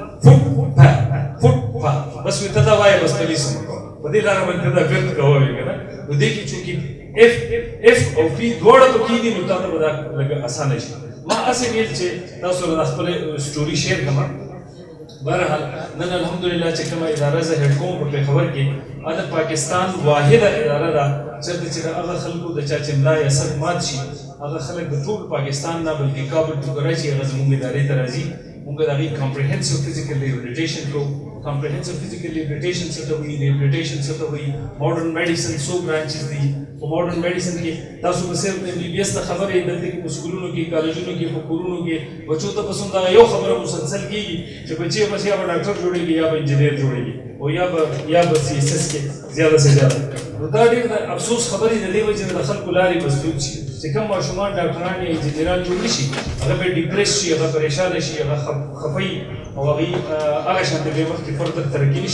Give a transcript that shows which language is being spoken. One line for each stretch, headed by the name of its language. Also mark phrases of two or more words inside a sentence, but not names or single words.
Pashto: فوټپات بس وایي ته دا وایه بس پلیس هم کوه په دې لاره باندې ته دا بیرته کوه وایي که نه نو دې کې چونکې F او P دواړه پکې دي نو تا ته به دا لږ اسانه شي ما هسې ویل چې تاسو سره خپل سټوري شیر کړم بهرحال نن الحمدلله چې کومه اداره زه هیډ کوم په پېښور کې دا پاکستان واحده اداره ده چېرته چې د هغه خلکو د چا چې ملا یا سر مات شي هغه خلک د ټول پاکستان نه بلکې کابل ټو کراچي هغه زموږ ادارې ته راځي موږ د هغې
English: comprehensive physical rehabilitation
Pashto: کوو
English: comprehensive physical rehabilitation
Pashto: څه ته وایي rehabilitation څه ته وایي
English: modern medicine
Pashto: څو برانچز دي په
English: modern medicine
Pashto: کې تاسو به صرف MBBS ته خبرې دلته کې په سکولونو کې کالجونو کې په کورونو کې بچو ته بس همدغه یو خبره مسلسل کېږي چې بچی بس یا به ډاکټر جوړېږي یا به انجینیر جوړېږي او یا به CSS کې
Urdu: زیاده سے زیاده
Pashto: نو دا ډېر د افسوس خبرې د دې وجې نه د خلکو لارې مسدود شي چې کوم ماشومان ډاکټران یا انجینران جوړ نه شي هغه به ډیپریس شي هغه پریشانه شي هغه خفه او هغه شان د بې مخکې فردر ترقي نه